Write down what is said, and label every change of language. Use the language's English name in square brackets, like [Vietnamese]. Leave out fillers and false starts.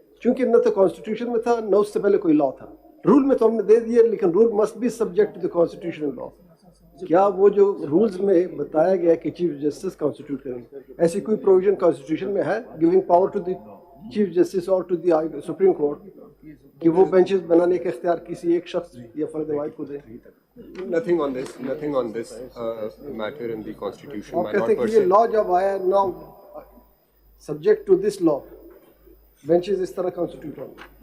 [Urdu] چونکہ نہ تو کانسٹیٹیوشن میں تھا نہ اس سے پہلے کوئی لا تھا. رول میں تو ہم نے دے دیا لیکن [English] Rule must be subject to the constitution and law. [Urdu] کیا وہ جو رولز میں بتایا گیا کہ چیف جسٹس کانسٹیٹیوٹ کریں گے, ایسی کوئی پروویژن کانسٹیٹیوشن میں ہے [English] giving power to the chief justice [Urdu] اور ٹو دی سپریم کورٹ کہ وہ بینچز بنانے کا اختیار کسی ایک شخص یا فرد واحد کو دے؟ [English] Nothing on this matter in the constitution. [Urdu] آپ کہتے ہیں کہ یہ لا جب آیا نا subject to this law benches اس طرح کانسٹیٹیوٹ ہوں.